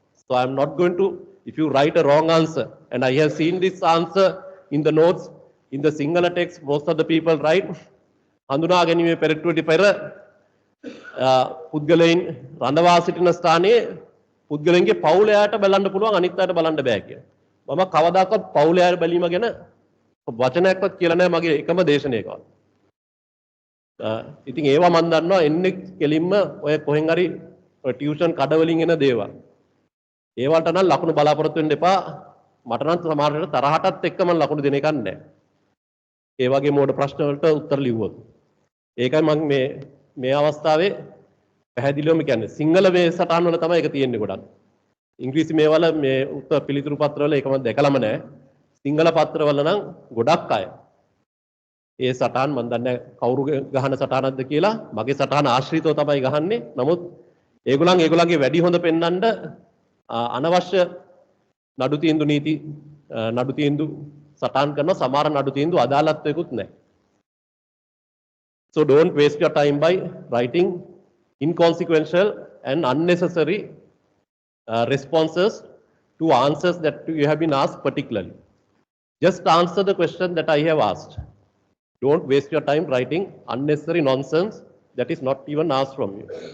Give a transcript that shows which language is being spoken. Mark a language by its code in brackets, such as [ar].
[en] So I'm not going to, if you write a wrong answer, and I have seen this answer in the notes, in the Sinhala text, most of the people write, [si] හඳුනා ගැනීමේ පෙරටුවට පෙර පුද්ගලයන් රඳවා සිටින ස්ථානයේ පුද්ගලයන්ගේ පවුලයට බලන්න පුළුවන් අනිත් අයට බලන්න බෑ කියලා. මම කවදාකවත් පවුලයට බැලීම ගැන වචනයක්වත් කියලා නැහැ මගේ එකම දේශනාවකවත්. ඉතින් ඒවා මම දන්නවා එන්නේ කෙලින්ම ඔය කොහෙන් හරි ටියුෂන් කඩවලින් එන දේවල්. ඒවට නම් ලකුණු බලාපොරොත්තු වෙන්න එපා. මට නම් සමහරවිට තරහටත් එක්ක මම ලකුණු දෙන එකක් නැහැ. ඒ වගේ මෝඩ ප්‍රශ්න වලට උත්තර ලිව්වොත්. ඒකයි මම මේ අවස්ථාවේ පැහැදිලිවම කියන්නේ. සිංහල මේ සටහන් වල තමයි ඒක තියෙන්නේ ගොඩක්. ඉංග්‍රීසි මේවල මේ උත්තර පිළිතුරු පත්‍ර වල ඒක මම දැකලම නැහැ. සිංහල පත්‍ර වල නම් ගොඩක් අය ඒ සටහන් මම දන්නේ කවුරු ගහන සටහනක්ද කියලා. මගේ සටහන ආශ්‍රිතව තමයි ගහන්නේ. නමුත් ඒගොල්ලන්ගේ වැඩි හොඳ පෙන්වන්න අනවශ්‍ය නඩු තීන්දුව නීති නඩු තීන්දුව සටහන් කරන සමහර නඩු තීන්දුව අදාළත්වයකුත් නැහැ. [en] So don't waste your time by writing inconsequential and unnecessary responses to answers that you have been asked particularly. Just answer the question that I have asked. Don't waste your time writing unnecessary nonsense that is not even asked from you.